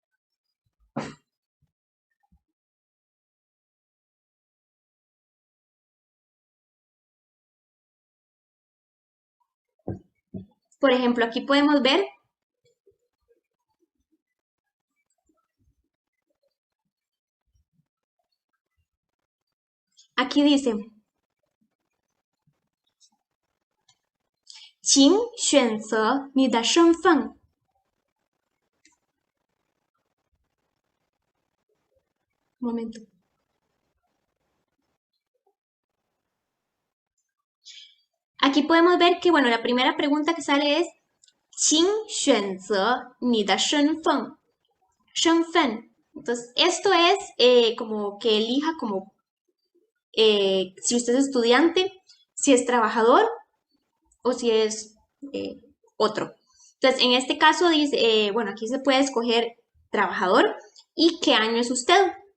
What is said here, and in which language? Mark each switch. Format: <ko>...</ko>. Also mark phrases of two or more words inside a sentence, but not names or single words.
<es>Por ejemplo, aquí podemos ver, aquí dice,</es> <zh>请选择你的身份.</zh> <es>Un momento. Aquí podemos ver que, bueno, la primera pregunta que sale es</es> <zh>请选择你的身份. 身份.</zh> <es>Entonces, esto es como que elija como si usted es estudiante, si es trabajador o si es otro. Entonces, en este caso dice, bueno, aquí se puede escoger trabajador y qué año es usted.</es>